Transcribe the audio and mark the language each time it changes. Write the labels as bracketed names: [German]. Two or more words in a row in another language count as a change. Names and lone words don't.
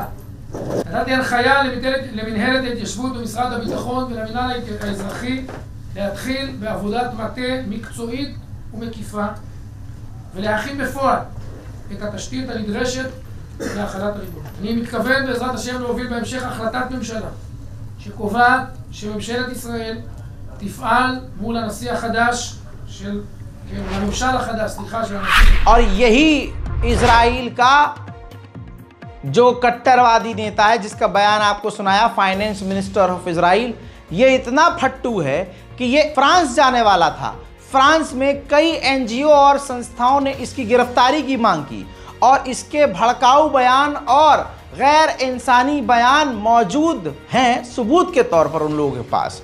[Hebrew] נתתי הנחיה למנהלת ההתיישבות במשרד הביטחון ולמינהל האזרחי להתחיל בעבודת מטה מקצועית ומקיפה ולהכין בפועל את התשתית הנדרשת להחלת הריבונות. אני מתכוון בעזרת השם להוביל בהמשך החלטת ממשלה שקובעת שממשלת ישראל תפעל מול הנשיא החדש של הממשל החדש, סליחה, של הנשיא. [Hindi] और यही इजराइल का जो कट्टरवादी नेता है जिसका बयान आपको सुनाया, [English] Finance Minister of Israel, [Hindi] ये इतना फट्टू है कि ये फ्रांस जाने वाला था। फ्रांस में कई एनजीओ और संस्थाओं ने इसकी गिरफ्तारी की मांग की और इसके भड़काऊ बयान और गैर इंसानी बयान मौजूद हैं सबूत के तौर पर उन लोगों के पास।